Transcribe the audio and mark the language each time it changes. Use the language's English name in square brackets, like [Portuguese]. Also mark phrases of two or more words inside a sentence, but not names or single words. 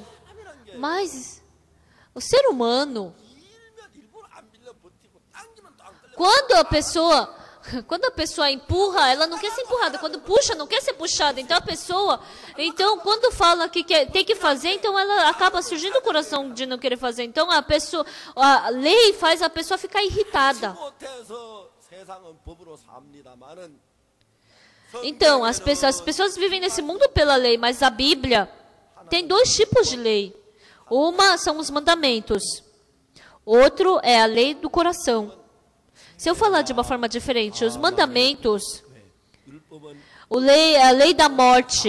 [Portuguese] Mas o ser humano, quando a pessoa empurra, ela não quer ser empurrada. Quando puxa, não quer ser puxada. Então quando fala que tem que fazer, então ela acaba surgindo o coração de não querer fazer. Então a lei faz a pessoa ficar irritada. [Korean] 못해서 세상은 법으로 삽니다마는 [Portuguese] Então, as pessoas vivem nesse mundo pela lei, mas a Bíblia tem 2 tipos de lei. Uma são os mandamentos. Outro é a lei do coração. Se eu falar de uma forma diferente, os mandamentos, a lei da morte.